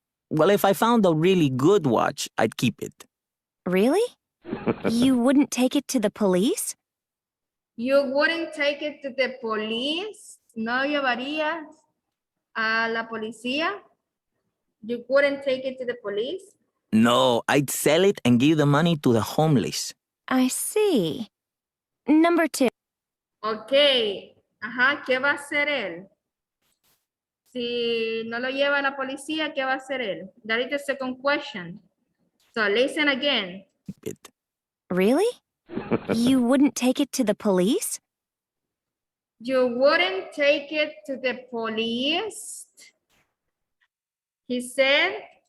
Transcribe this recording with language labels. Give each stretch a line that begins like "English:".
English: Well, if I found a really good watch, I'd keep it. Really? You wouldn't take it to the police? You wouldn't take it to the police.
Spanish: No llevarías a la policía.
English: You wouldn't take it to the police. No, I'd sell it and give the money to the homeless. I see. Number 2.
Spanish: Okay. ¿Qué va a hacer él? Si no lo lleva a la policía, ¿qué va a hacer él?
English: That is the second question. So listen again. Keep it. Really? You wouldn't take it to the police? You wouldn't take it to the police. He said,